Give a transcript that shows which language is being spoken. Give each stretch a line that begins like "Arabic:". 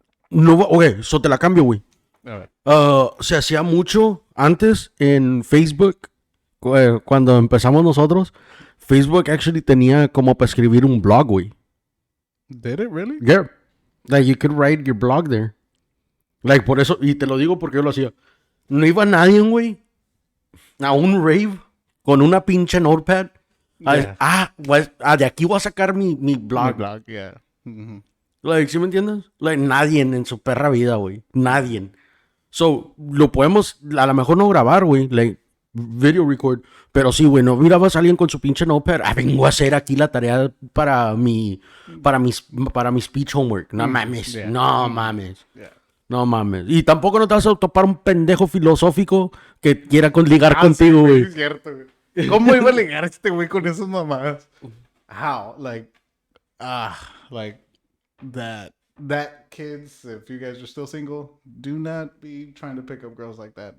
Spanish: No, ok, eso te la cambio, güey. A ver. Se hacía mucho antes en Facebook, cuando empezamos nosotros. Facebook actually tenía como para escribir un blog, güey.
English: Did it really? Yeah. Like, you could write your blog there.
Spanish: Like, por eso, y te lo digo porque yo lo hacía. No iba nadie, güey, a un rave con una pinche notepad.
English: Yeah.
Spanish: De aquí voy a sacar mi
English: My blog. blog, yeah. Mhm.
Spanish: Like, ¿sí me entiendes? Like, nadie en su perra vida, güey. Nadie. So, lo podemos, a lo mejor no grabar, güey. Like,
English: video record.
Spanish: Pero sí, güey, no mirabas a alguien con su pinche notepad. Vengo a hacer aquí la tarea para mi
English: speech homework.
Spanish: No mames.
English: Yeah.
Spanish: No mames.
English: Yeah.
Spanish: No mames. Y tampoco no te vas a topar un pendejo filosófico que quiera ligar contigo, Sí, güey. es cierto, güey. ¿Cómo iba a ligar este güey con esas mamadas?
English: How? Like, like that kids, if you guys are still single, do not be trying to pick up girls like that.